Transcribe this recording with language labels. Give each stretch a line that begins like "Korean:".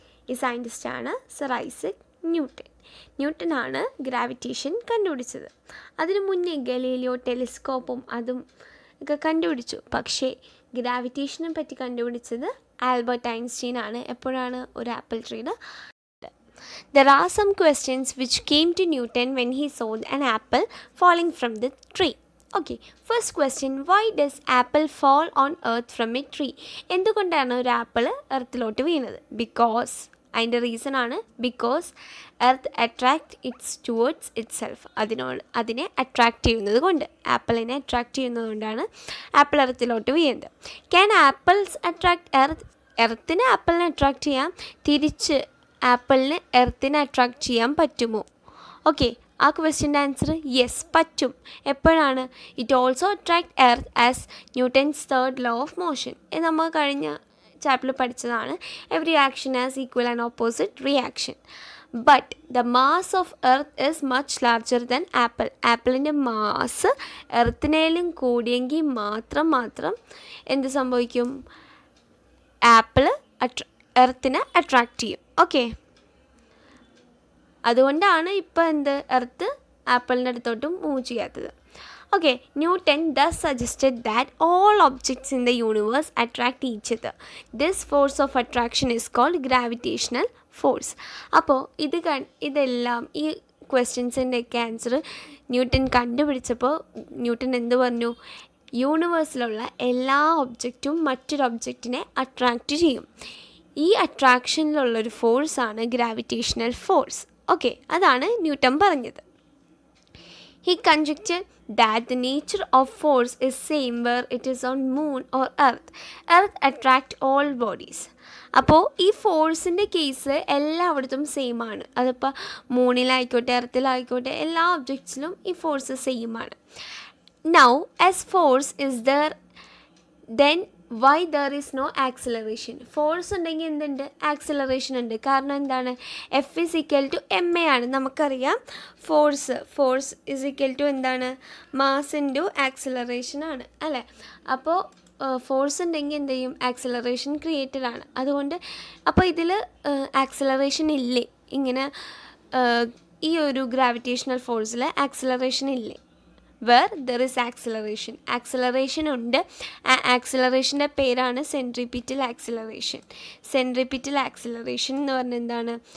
Malayalam: ഈ സയൻറ്റിസ്റ്റാണ് sir Isaac Newton. ന്യൂട്ടനാണ് gravitation കണ്ടുപിടിച്ചത്. അതിനു മുന്നേ ഗലീലിയോ ടെലിസ്കോപ്പും അതും ഒക്കെ കണ്ടുപിടിച്ചു. പക്ഷേ ഗ്രാവിറ്റേഷനെ പറ്റി കണ്ടുപിടിച്ചത് ആൽബർട്ട് ഐൻസ്റ്റീൻ ആണ്. എപ്പോഴാണ്? ഒരു ആപ്പിൾ ട്രീയുടെ.
English: There are some questions which came to Newton when he saw an apple falling from the tree. Okay, first question, why does apple fall on earth from a tree?
Malayalam: എന്തുകൊണ്ടാണ് ഒരു apple എർത്തിലോട്ട് വീണത്? Because അതിൻ്റെ reason ആണ്
English: Because earth attract its towards itself.
Malayalam: അതിനെ attract ചെയ്യുന്നത് കൊണ്ട്, ആപ്പിളിനെ attract ചെയ്യുന്നത് കൊണ്ടാണ് ആപ്പിൾ എർത്തിലോട്ട് വീഴുന്നത്.
English: Can apples attract earth?
Malayalam: എർത്തിനെ ആപ്പിളിനെ attract ചെയ്യാം, തിരിച്ച് ആപ്പിളിന് എർത്തിനെ അട്രാക്റ്റ് ചെയ്യാൻ പറ്റുമോ? ഓക്കെ, ആ ക്വസ്റ്റ്യൻ്റെ ആൻസർ യെസ്, പറ്റും. എപ്പോഴാണ്?
English: It also attract earth as Newton's third law of motion.
Malayalam: ഇത് നമ്മൾ കഴിഞ്ഞ ചാപ്റ്ററിൽ പഠിച്ചതാണ്.
English: Every action as equal and opposite reaction. But the mass of earth is much larger than apple.
Malayalam: ആപ്പിളിൻ്റെ മാസ് എർത്തിനേലും കൂടിയെങ്കിൽ മാത്രം എന്ത് സംഭവിക്കും? ആപ്പിൾ എർത്തിനെ അട്രാക്റ്റ് ചെയ്യും. ഓക്കെ, അതുകൊണ്ടാണ് ഇപ്പോൾ എന്ത് എർത്ത് ആപ്പിളിൻ്റെ അടുത്തോട്ടും മൂവ് ചെയ്യാത്തത്.
English: Okay, Newton thus suggested that all objects in the universe attract each other. This force of attraction is called gravitational force.
Malayalam: അപ്പോൾ ഇതെല്ലാം ഈ ക്വസ്റ്റ്യൻസിൻ്റെയൊക്കെ ആൻസർ ന്യൂട്ടൺ കണ്ടുപിടിച്ചപ്പോൾ ന്യൂട്ടൺ എന്ത് പറഞ്ഞു? യൂണിവേഴ്സിലുള്ള എല്ലാ ഒബ്ജക്റ്റും മറ്റൊരു ഒബ്ജക്റ്റിനെ അട്രാക്റ്റ് ചെയ്യും. ഈ അട്രാക്ഷനിലുള്ളൊരു ഫോഴ്സാണ് ഗ്രാവിറ്റേഷണൽ ഫോഴ്സ്. ഓക്കെ, അതാണ് ന്യൂട്ടൺ പറഞ്ഞത്.
English: He conjectured that the nature of force is same where it is on moon or earth. Earth attract all bodies.
Malayalam: അപ്പോൾ ഈ ഫോഴ്സിൻ്റെ കേസ് എല്ലായിടത്തും സെയിം ആണ്. അതിപ്പോൾ മൂണിലായിക്കോട്ടെ എർത്തിലായിക്കോട്ടെ എല്ലാ ഒബ്ജക്ട്സിലും ഈ ഫോഴ്സ് സെയിം ആണ്.
English: Now as force is there, then why there is no acceleration?
Malayalam: Force ഉണ്ടെങ്കിൽ എന്തുണ്ട്? ആക്സിലറേഷൻ ഉണ്ട്. കാരണം എന്താണ്?
English: F is equal to ma
Malayalam: ആണ്. നമുക്കറിയാം ഫോഴ്സ്
English: is equal to
Malayalam: എന്താണ്? മാസ് ഇൻറ്റു ആക്സിലറേഷൻ ആണ് അല്ലേ? അപ്പോൾ ഫോഴ്സ് ഉണ്ടെങ്കിൽ എന്ത് ചെയ്യും? ആക്സിലറേഷൻ ക്രിയേറ്റഡ് ആണ്. അതുകൊണ്ട് അപ്പോൾ ഇതിൽ ആക്സിലറേഷൻ ഇല്ലേ? ഇങ്ങനെ ഈ ഒരു ഗ്രാവിറ്റേഷണൽ ഫോഴ്സിൽ ആക്സിലറേഷൻ ഇല്ലേ?
English: where there is acceleration ഉണ്ട്.
Malayalam: ആ ആക്സിലറേഷൻ്റെ പേരാണ് സെൻട്രിപിറ്റൽ ആക്സിലറേഷൻ. സെൻട്രിപിറ്റൽ ആക്സിലറേഷൻ എന്ന് പറഞ്ഞാൽ എന്താണ്?